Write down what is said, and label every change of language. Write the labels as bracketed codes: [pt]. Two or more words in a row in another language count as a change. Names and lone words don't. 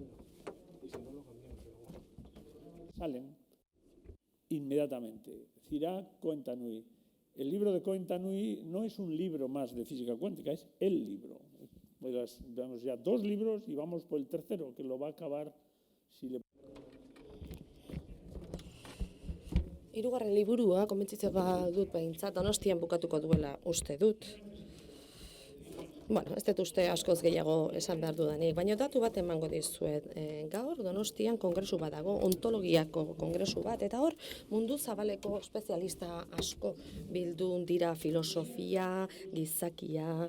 [es] Y si no lo cambiamos luego. Salen inmediatamente. Cirac, Cohen-Tanucci. El libro de Cohen-Tanucci no es un libro más de física cuántica, es el libro. Veamos ya 2 libros y vamos por el tercero, que lo va a acabar si le... [eu] Hirugarren liburua, konbentzitzen badut behintzat, Donostian bukatuko duela uste dut. Bueno, ez dut uste askoz gehiago esan behar dudanik, baina datu bat emango dizuet. Gaur Donostian kongresu bat dago, ontologiako kongresu bat, eta hor mundu zabaleko espezialista asko bildun dira, filosofia, gizakia...